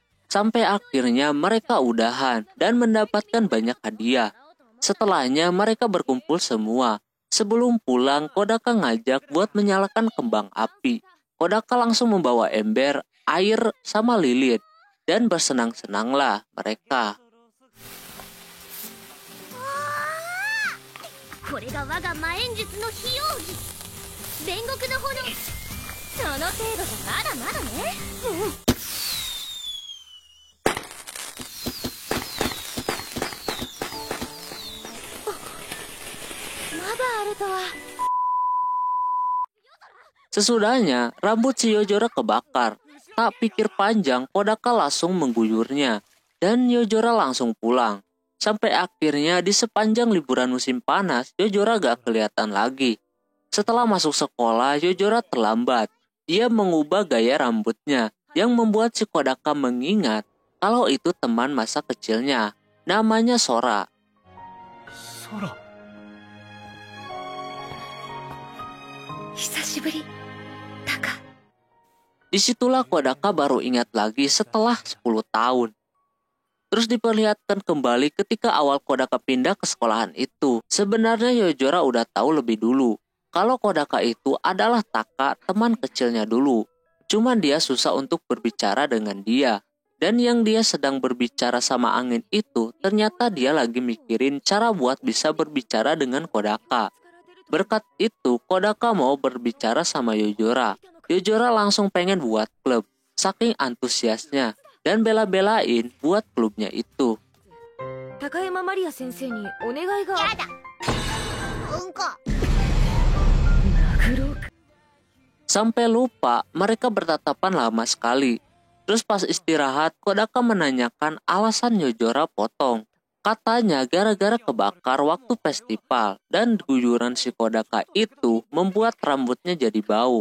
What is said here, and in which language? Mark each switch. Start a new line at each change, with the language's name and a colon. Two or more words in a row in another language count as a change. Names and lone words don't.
Indonesian: Sampai akhirnya mereka udahan dan mendapatkan banyak hadiah. Setelahnya mereka berkumpul semua. Sebelum pulang, Kodaka ngajak buat menyalakan kembang api. Kodaka langsung membawa ember, air, sama lilin. Dan bersenang-senanglah mereka.
Japanese: これが我が魔演術の非容疑煉獄の炎その程度じゃまだまだねまだあるとは
Indonesian: Sesudahnya, rambut si Yojora kebakar. Tak pikir panjang, Kodaka langsung mengguyurnya. Dan Yojora langsung pulang. Sampai akhirnya di sepanjang liburan musim panas, Yojora gak kelihatan lagi. Setelah masuk sekolah, Yojora terlambat. Dia mengubah gaya rambutnya, yang membuat si Kodaka mengingat kalau itu teman masa kecilnya. Namanya Sora. Sora.
Japanese: 久しぶりタカ
Indonesian: Disitulah Kodaka baru ingat lagi setelah 10 tahun. Terus diperlihatkan kembali ketika awal Kodaka pindah ke sekolahan itu. Sebenarnya Yojora udah tahu lebih dulu kalau Kodaka itu adalah Taka, teman kecilnya dulu. Cuman dia susah untuk berbicara dengan dia. Dan yang dia sedang berbicara sama angin itu, ternyata dia lagi mikirin cara buat bisa berbicara dengan Kodaka. Berkat itu, Kodaka mau berbicara sama Yojora. Yojora langsung pengen buat klub, saking antusiasnya. Dan bela-belain buat klubnya itu.
Japanese: 高山マリア先生にお願いがやだうんこ
Indonesian: Sampai lupa mereka bertatapan lama sekali. Terus pas istirahat, Kodaka menanyakan alasan Yojora potong. Katanya gara-gara kebakar waktu festival. Dan guyuran si Kodaka itu membuat rambutnya jadi bau.